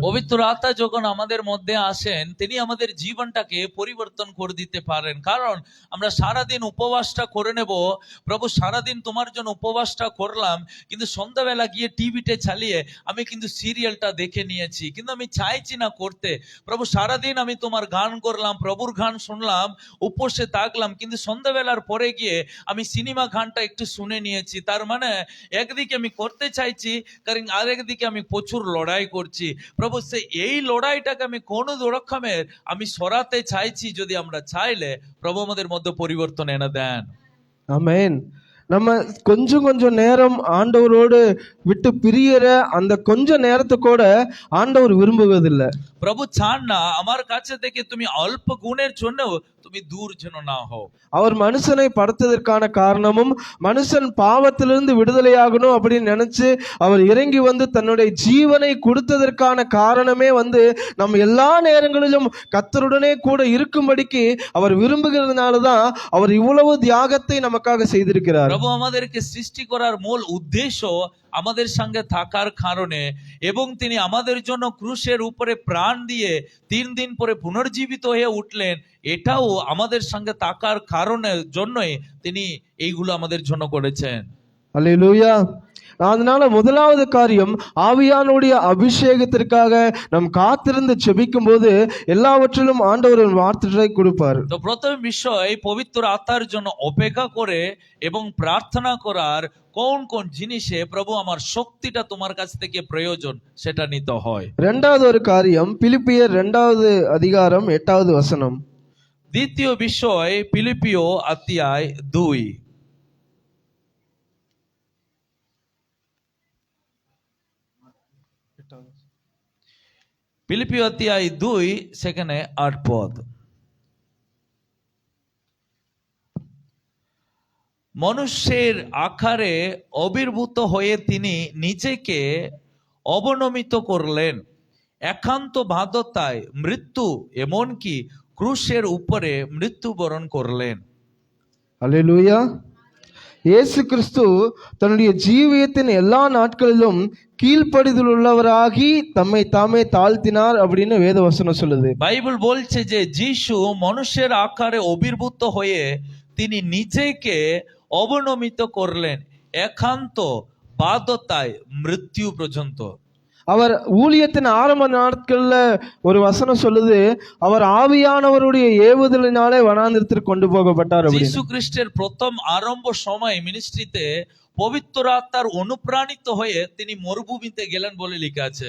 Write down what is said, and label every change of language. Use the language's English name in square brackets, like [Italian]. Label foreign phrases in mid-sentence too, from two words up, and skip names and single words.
[Bangla] পবিত্র আত্মা যখন আমাদের মধ্যে আসেন তিনি আমাদের জীবনটাকে পরিবর্তন করে দিতে পারেন। কারণ আমরা সারাদিন উপবাসটা করে নেব, প্রভু সারাদিন তোমার জন্য উপবাসটা করলাম, কিন্তু সন্ধ্যাবেলা গিয়ে টিভিতে চালিয়ে আমি কিন্তু সিরিয়ালটা দেখে নিয়েছি, কিন্তু আমি চাইছি না করতে। প্রভু সারাদিন আমি তোমার গান করলাম, প্রভুর গান শুনলাম, উপসে থাকলাম, কিন্তু সন্ধ্যাবেলার পরে গিয়ে আমি সিনেমা গানটা একটু শুনে নিয়েছি। তার মানে একদিকে আমি করতে চাইছি, কারণ আরেকদিকে আমি প্রচুর লড়াই করছি। প্রভু এই লড়াইটাকে আমি কোনো রকমের আমি সরাতে চাইছি। যদি আমরা চাইলে প্রভু আমাদের মধ্যে পরিবর্তন এনে দেন। [Tamil] ஆமென்। நம்ம கொஞ்சம் கொஞ்சம் நேரம் ஆண்டவரோடு விட்டு பிரியற அந்த கொஞ்ச நேரத்தை கூட ஆண்டவர் விரும்புவதில்லை। [Bangla] প্রভু চান না আমার কাছে থেকে তুমি অল্প গুণের জন্য তুমি দূর যেন না হও। [Tamil] அவர் மனுஷனை படைத்ததற்கான காரணமும் மனுஷன் பாவத்திலிருந்து விடுதலையாகணும் அப்படின்னு நினைச்சு அவர் இறங்கி தன்னுடைய ஜீவனை கொடுத்ததற்கான காரணமே நம்ம எல்லா நேரங்களிலும் கர்த்தருடனே கூட இருக்கும்படிக்கு அவர் விரும்புகிறதுனாலதான் அவர் இவ்வளவு தியாகத்தை நமக்காக செய்திருக்கிறார்। [Bangla] প্রভু আমাদেরকে সৃষ্টি করার মূল উদ্দেশ্য আমাদের সঙ্গে থাকার কারণে, এবং তিনি আমাদের জন্য ক্রুশের উপরে প্রাণ দিয়ে 3 দিন পরে পুনর্জীবিত হয়ে উঠলেন, এটাও আমাদের সঙ্গে থাকার কারণের জন্যই তিনি এইগুলো আমাদের জন্য করেছেন। [Tamil] அல்லேலூயா। அதனால முதலாவது காரியம், ஆவியானுடைய அபிஷேகத்திற்காக நாம் காத்திருந்து செபிக்கும் போது எல்லாவற்றிலும் ஆண்டவர் வார்த்தைகளை கொடுப்பார்। [Bangla] তো প্রথম বিষয় পবিত্র আত্মার জন্য অপেক্ষা করে এবং প্রার্থনা করার কোন কোন জিনিসে প্রভু আমার শক্তিটা তোমার কাছ থেকে প্রয়োজন সেটা নিতে হয়। [Tamil] இரண்டாவது ஒரு காரியம், பிலிப்பியர் 2வது அதிகாரம் 8வது வசனம்। [Bangla] দ্বিতীয় বিষয় ফিলিপিও অধ্যায় 2। ফিলিপিও অধ্যায় 2 সেখানে 8 পদ। মনুষ্যের আকারে আবির্ভূত হয়ে তিনি নিজেকে অবনমিত করলেন, একান্ত বাধ্যতায় মৃত্যু, এমনকি ক্রুশের উপরে মৃত্যুবরণ করলেন। [Tamil] அல்லேலூயா। இயேசு கிறிஸ்து தன்னுடைய ஜீவியத்தின் எல்லா நாட்களிலும் கீழ்ப்படிதல் உள்ளவராகி தம்மை தாமே தாழ்த்தினார் அப்படின்னு வேத வசனம் சொல்லுது। [Bangla] বাইবেল বলছে যে যিশু মানুষের আকারে আবির্ভূত হয়ে তিনি নিজেকে অবনমিত করলেন, একান্ত বাধ্যতায় মৃত্যু পর্যন্ত। [Tamil] அவர் ஊழியத்தின் ஆரம்ப நாட்கள்ல ஒரு வசனம் சொல்லுது, அவர் ஆவியானவருடைய ஏவுதலினாலே வனாந்திரத்திற்கு கொண்டு போகப்பட்டார் அப்படின்னு। [Bangla] যীশু খ্রিস্টের প্রথম আরম্ভ সময় মিনিস্ট্রিতে পবিত্র আত্মার অনুপ্রাণিত হয়ে তিনি মরুভূমিতে গেলেন বলে লেখা আছে।